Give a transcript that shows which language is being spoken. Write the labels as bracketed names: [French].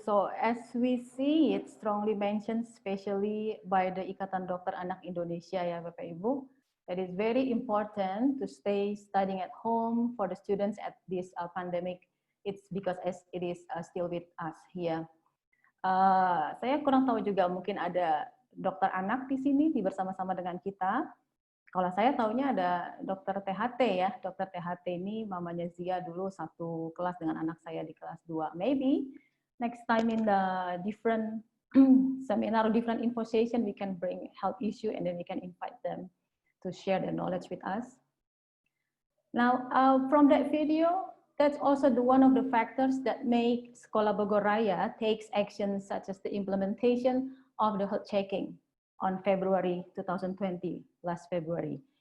[English] So as we see, it strongly mentioned, especially by the Ikatan Dokter Anak Indonesia, [Indonesian] ya Bapak Ibu, [English] that is very important to stay studying at home for the students at this pandemic. It's because as it is still with us here. [Indonesian] Saya kurang tahu juga, mungkin ada dokter anak di sini bersama-sama dengan kita. Kalau saya tahunya ada dokter THT ya, dokter THT ini mamanya Zia dulu satu kelas dengan anak saya di kelas 2. [English] Maybe next time in the different seminar or different info session, we can bring health issue and then we can invite them to share their knowledge with us. Now, from that video, that's also one of the factors that make Sekolah Bogor Raya takes action such as the implementation of the health checking on February 2020, last February.